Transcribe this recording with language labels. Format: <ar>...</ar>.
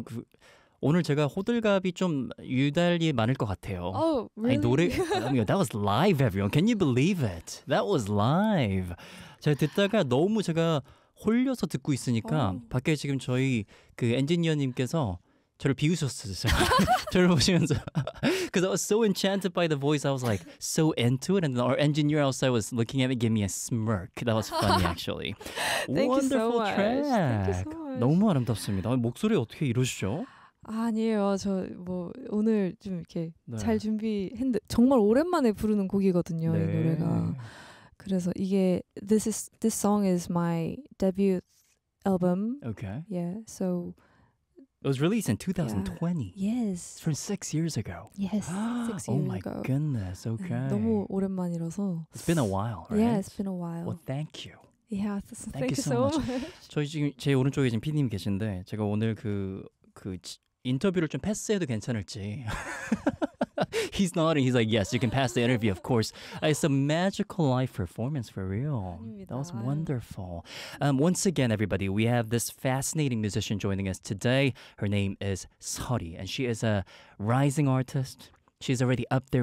<ko>그, 오늘 제가 호들갑이 좀 유달리 많을 것 같아요.</ko> <en>Oh, really? 노래, that was live, everyone. Can you believe it? That was live.</en> <ko>제가 듣다가 너무 제가 홀려서 듣고 있으니까 oh. 밖에 지금 저희 그 엔지니어님께서 저를 비웃었어요. 저를 보시면서.</ko> <en>Because I was so enchanted by the voice. I was like so into it. And our engineer outside was looking at me, gave me a smirk. That was funny, actually. Thank Wonderful you so track. Much. Thank you so much.</en> <ko>너무 아름답습니다. 목소리 어떻게 이러시죠? 아니에요. 저 뭐 오늘 좀 이렇게 네. 잘 준비했는데 정말 오랜만에 부르는 곡이거든요. 네. 이 노래가. 그래서 이게</ko> <en>this song is my debut album. Okay. Yeah. So it was released in 2020. Yeah. Yes. From 6 years ago. Yes. 6 years oh my ago. Goodness. Okay.</en> <ko>너무 오랜만이라서.</ko> <en>It's been a while, right? Yeah, it's been a while. Well, thank you. Yeah. Thank you so much.</en> <ko>저희 지금 제 오른쪽에 지금 PD님 계신데 제가 오늘 그 인터뷰를 좀 패스해도 괜찮을지.</ko> <en>He's nodding. He's like, yes, you can pass the interview, of course. It's a magical live performance, for real.</en> <ko>아닙니다.</ko> <en>That was wonderful. Once again, everybody, we have this fascinating musician joining us today. Her name is 서리, and she is a rising artist. She's already up there.</en>